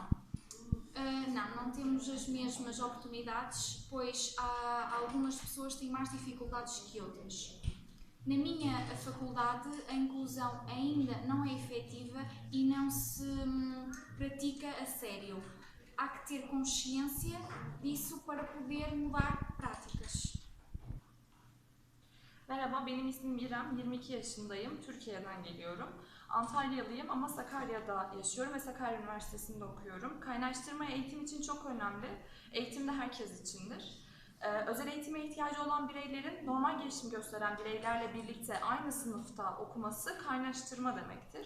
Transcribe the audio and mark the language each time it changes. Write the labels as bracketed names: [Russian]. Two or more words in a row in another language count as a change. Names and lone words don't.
[Portuguese] Não temos as mesmas oportunidades, pois algumas pessoas têm mais dificuldades que outras. Na minha faculdade, a inclusão ainda não é efetiva e não se pratica a sério. Há que ter consciência disso para poder mudar práticas. [Turkish] Merhaba, benim ismim İrem, 22 yaşındayım, Türkiye'den geliyorum. Antalyalıyım ama Sakarya'da yaşıyorum ve Sakarya Üniversitesi'nde okuyorum. Kaynaştırma eğitim için çok önemli, eğitim de herkes içindir. Özel eğitime ihtiyacı olan bireylerin normal gelişim gösteren bireylerle birlikte aynı sınıfta okuması kaynaştırma demektir.